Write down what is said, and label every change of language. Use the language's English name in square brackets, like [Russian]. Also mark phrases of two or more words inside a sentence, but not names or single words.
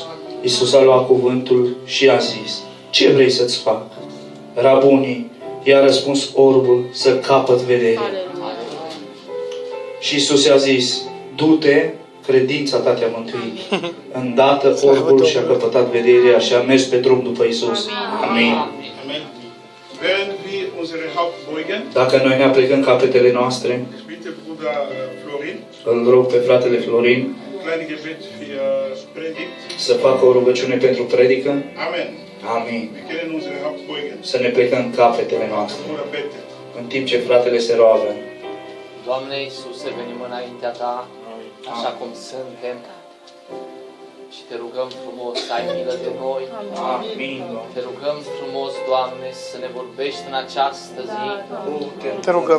[Romanian] Iisus a luat cuvântul și i-a zis: ce vrei să-ți fac? Rabunii, i-a răspuns orbul, să capăt vederea. Și Iisus i-a zis: du-te, credința ta te-a mântuit. Îndată orbul și-a căpătat vederea și a mers pe drum după Iisus. Amin. [German] Amen. Während wir unsere Haupt beugen, [Romanian] Dacă noi ne aplecăm capetele noastre, [German] ich bitte Bruder Florin, [Romanian] îl rog pe fratele Florin [German] ein kleines Gebet für Predigt. [Romanian] să facă o rugăciune pentru predică. [German] Amen. [Romanian] Amin. [German] Wir können unsere Haupt beugen. [Romanian] Să ne plecăm capetele noastre. [German] Bruder bete. [Romanian] În timp ce fratele se roagă. Doamne Iisuse, venim înaintea Ta, așa cum suntem, și Te rugăm frumos să ai milă de noi. Amin. Te rugăm frumos, Doamne, să ne vorbești în această zi, Te rugăm,